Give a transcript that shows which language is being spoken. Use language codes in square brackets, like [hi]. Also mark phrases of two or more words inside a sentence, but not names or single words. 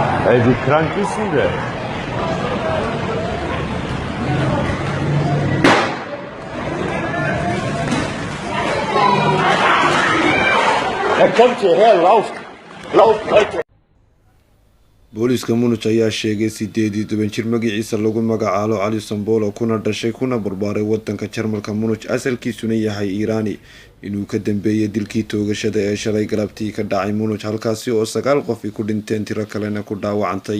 [de] Wie krank ist sie denn? Er kommt hierher, lauft, Leute. [so] booliska Munich ayaa sheegay 18 jir magaciisa lagu magacaabo Ali Sambolo kuna dhashay kuna barbaaray wadanka Jarmalka Munich asalkiisuna yahay Iiraani inuu ka dambeeyay dilkii toogashada ee shalay galabtii ka dhacay Munich halkaasi oo 9 qof ku dhinteen tiro kalena ku dhaawacantay.